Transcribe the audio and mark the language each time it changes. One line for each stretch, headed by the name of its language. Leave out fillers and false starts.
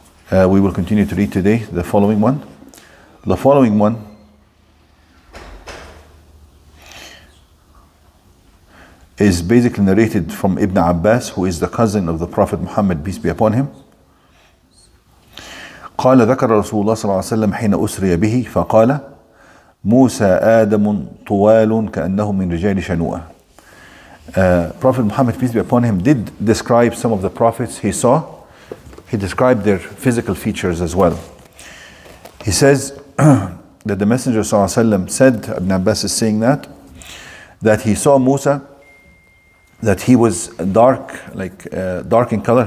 English: We will continue to read today the following one. The following one is basically narrated from Ibn Abbas, who is the cousin of the Prophet Muhammad, peace be upon him.
Arabic: قال ذكر رسول الله صلى الله عليه وسلم حين أسري به فقال موسى آدم طوال كأنه من رجال شنوءة.
English: Prophet Muhammad, peace be upon him, did describe some of the prophets he saw. He described their physical features as well. He says that the Messenger ﷺ said, Ibn Abbas is saying that he saw Musa, that he was dark, dark in color.